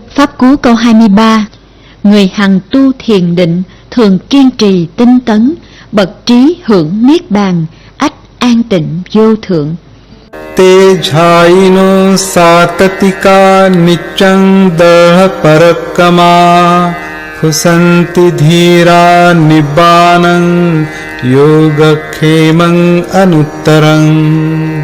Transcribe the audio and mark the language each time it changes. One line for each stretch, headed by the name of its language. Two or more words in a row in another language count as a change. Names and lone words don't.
Vietnamese: Pháp Cú câu 23. Người hằng tu thiền định, thường kiên trì tinh tấn, bậc trí hưởng niết bàn, ách an tịnh vô thượng.
Pali: Te jhaino satatika niccang daha parakama husanti dhira nibbanang yogakhemang anuttarang.